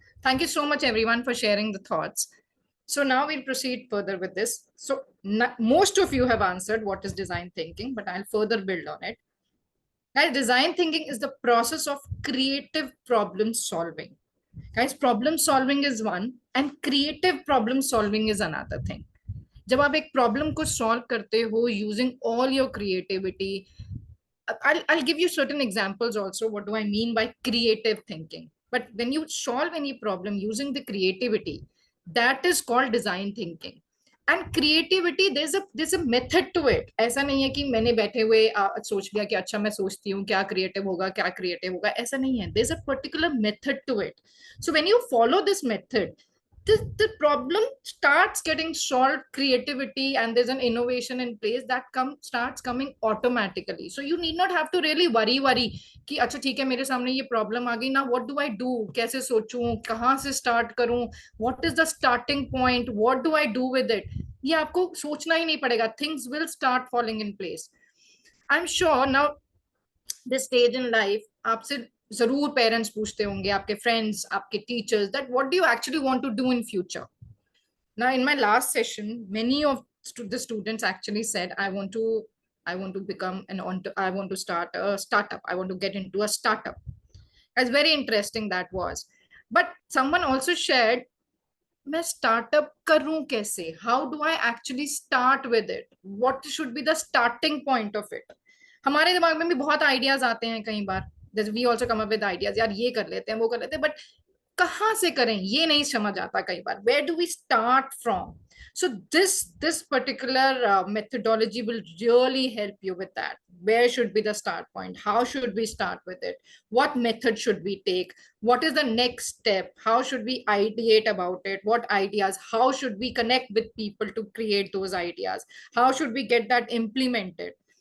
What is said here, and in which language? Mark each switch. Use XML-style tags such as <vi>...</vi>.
<en>Thank you so much, everyone, for sharing the thoughts. So now we'll proceed further with this. So most of you have answered what is design thinking, but I'll further build on it. Guys, design thinking is the process of creative problem solving. Guys, problem solving is one and creative problem solving is another thing.</en> <hi>जब आप एक problem को solve करते हो</hi> <en>Using all your creativity, I'll give you certain examples also. What do I mean by creative thinking? But when you solve any problem using the creativity, that is called design thinking. And creativity, there's a method to it.</en> <hi>ऐसा नहीं है कि मैंने बैठे हुए सोच लिया कि अच्छा मैं सोचती हूँ क्या creative होगा, ऐसा नहीं है.</hi> <en>There's a particular method to it. So when you follow this method, the problem starts getting solved, creativity, and there's an innovation in place that starts coming automatically. So you need not have to really worry</en> <hi>कि अच्छा ठीक है मेरे सामने ये problem आ गई ना,</hi> <en>what do I do,</en> <hi>कैसे सोचूं, कहाँ से स्टार्ट करूं,</hi> <en>What is the starting point, what do I do with it.</en> <hi>ये आपको सोचना ही नहीं पड़ेगा.</hi> <en>Things will start falling in place. I am sure now this stage in life</en> <hi>आपसे जरूर पेरेंट्स पूछते होंगे, आपके फ्रेंड्स, आपके teachers,</hi> <en>That what do you actually want to do in future. Now in my last session, many of the students actually said, I want to become I want to start a startup, I want to get into a startup. It's very interesting that was. But someone also shared,</en> <hi>मैं startup करूं कैसे,</hi> <en>how do I actually start with it, what should be the starting point of it.</en> <hi>हमारे दिमाग में भी बहुत ideas आते हैं कई बार.</hi> <en>We also come up with ideas,</en> <hi>यार ये कर लेते हैं, वो कर लेते हैं, but कहाँ से करें ये नहीं समझ आता कई बार.</hi> <en>Where do we start from? So this particular methodology will really help you with that. Where should be the start point? How should we start with it? What method should we take? What is the next step? How should we ideate about it? What ideas? How should we connect with people to create those ideas? How should we get that implemented?</en>